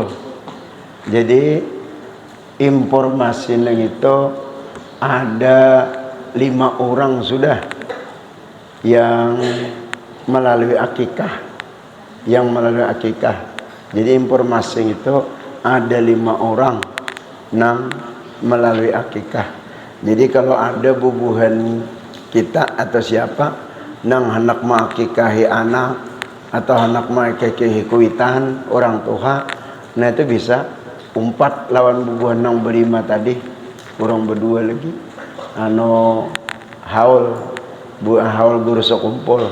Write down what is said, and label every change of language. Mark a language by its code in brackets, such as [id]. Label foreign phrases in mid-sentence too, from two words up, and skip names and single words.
[id] Jadi informasinya itu ada 5 orang sudah yang melalui akikah, Jadi informasi itu ada 5 orang yang melalui akikah. [bjn] Jadi kalau ada bubuhan kita atau siapa nang hendak mengakikahi anak atau hendak mengakikahi kuitan orang tua, nah itu bisa umpat lawan bubuhan nang berima tadi, orang berdua lagi haul guru sekumpul.